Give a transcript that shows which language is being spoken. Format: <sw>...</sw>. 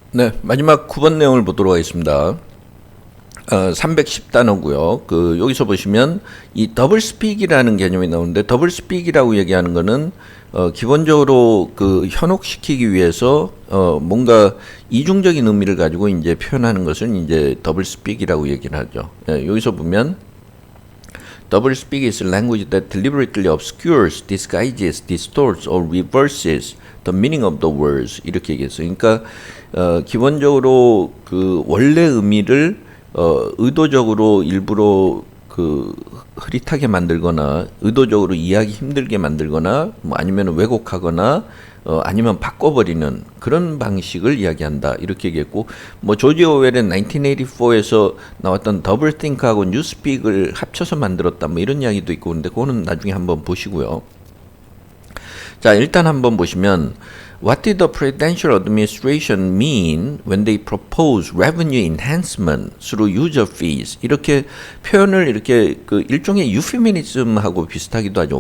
<ko>네, 마지막 9번 내용을 보도록 하겠습니다. 310단어고요. 여기서 보시면 이 더블 스픽이라는 개념이 나오는데, 더블 스픽이라고 얘기하는 거는 기본적으로 현혹시키기 위해서 뭔가 이중적인 의미를 가지고 이제 표현하는 것을 이제 더블 스픽이라고 얘기를 하죠. 여기서 보면</ko> <en>double speak is language that deliberately obscures, disguises, distorts, or reverses the meaning of the words.</en> <ko>이렇게 얘기했어요. 그러니까 기본적으로 원래 의미를 의도적으로 일부러 흐릿하게 만들거나 의도적으로 이해하기 힘들게 만들거나 뭐 아니면 왜곡하거나 아니면 바꿔버리는 그런 방식을 이야기한다 이렇게 얘기했고, 뭐 조지 오웰의 1984에서 나왔던 더블 띵크하고 뉴스픽을 합쳐서 만들었다 뭐 이런 이야기도 있고, 근데 그거는 나중에 한번 보시고요. 자, 일단 한번 보시면</ko> <en>What did the Presidential Administration mean when they proposed revenue enhancement through user fees?</en> <ko>이렇게 표현을 이렇게 일종의 유피미니즘하고 비슷하기도 하죠.</ko>